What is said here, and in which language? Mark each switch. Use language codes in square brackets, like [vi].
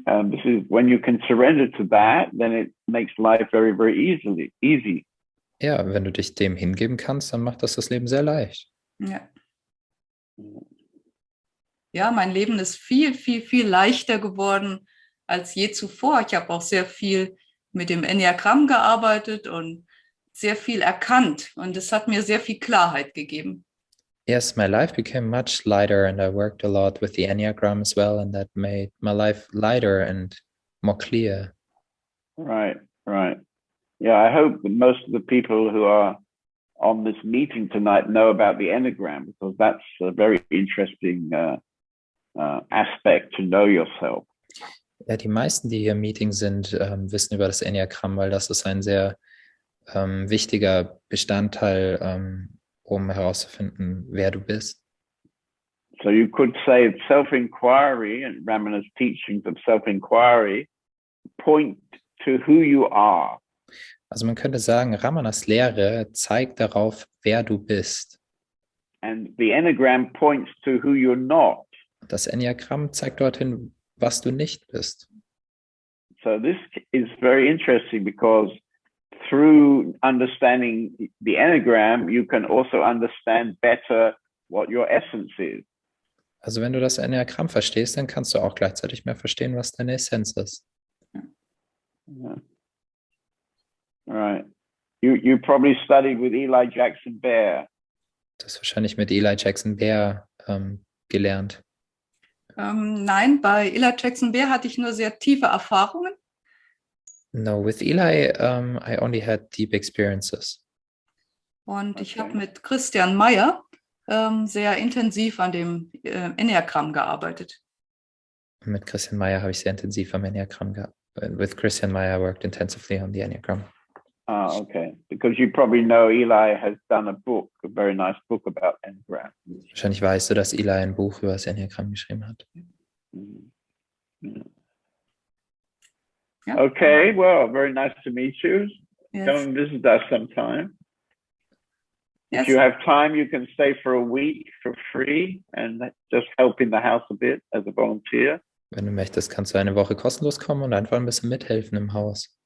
[en] This is when you can surrender to that, then it makes life very, very easy. [de] Ja, wenn du dich dem hingeben kannst, dann macht das Leben sehr leicht. Ja. Ja, mein Leben ist viel, viel, viel leichter geworden als je zuvor. Ich habe auch sehr viel mit dem Enneagramm gearbeitet und sehr viel erkannt und es hat mir sehr viel Klarheit gegeben. [en] Yes, my life became much lighter, and I worked a lot with the Enneagram as well, and that made my life lighter and more clear. Right, right. Yeah, I hope that most of the people who are on this meeting tonight know about the Enneagram, because that's a very interesting aspect to know yourself. [de] Ja, die meisten, die hier im Meeting sind, wissen über das Enneagramm, weil das ist ein sehr wichtiger Bestandteil, um herauszufinden, wer du bist. [en] So you could say self-inquiry and Ramana's teachings of self-inquiry point to who you are. [de] Also man könnte sagen, Ramanas Lehre zeigt darauf, wer du bist. [en] And the Enneagram points to who you're not. [de] Das Enneagramm zeigt dorthin, was du nicht bist. [en] So this is very interesting because through understanding the Enneagram, you can also understand better what your essence is. [de] Also wenn du das Enneagramm verstehst, dann kannst du auch gleichzeitig mehr verstehen, was deine Essenz ist. [en] Yeah. Right. You probably studied with Eli Jackson Bear. [de] Du hast wahrscheinlich mit Eli Jackson Bear gelernt. Nein, bei Eli Jackson Bear hatte ich nur sehr tiefe Erfahrungen. [en] No, with Eli, I only had deep experiences. [de] Und ich habe [en] Okay. [de] mit Christian Meyer sehr intensiv an dem Enneagramm gearbeitet. Mit Christian Meyer habe ich sehr intensiv am Enneagramm gearbeitet. [en] With Christian Meyer, I worked intensively on the Enneagram. Ah, okay. Because you probably know Eli has done a book, a very nice book about Enneagram. [de] Wahrscheinlich weißt du, dass Eli ein Buch über das Enneagramm geschrieben hat. [en] Mm. Yeah. [de] Ja. [en] Okay, well, very nice to meet you. Yes. Come and visit us sometime. Yes. If you have time, you can stay for a week for free and just help in the house a bit as a volunteer. [de] Wenn du möchtest, kannst du eine Woche kostenlos kommen und einfach ein bisschen mithelfen im Haus.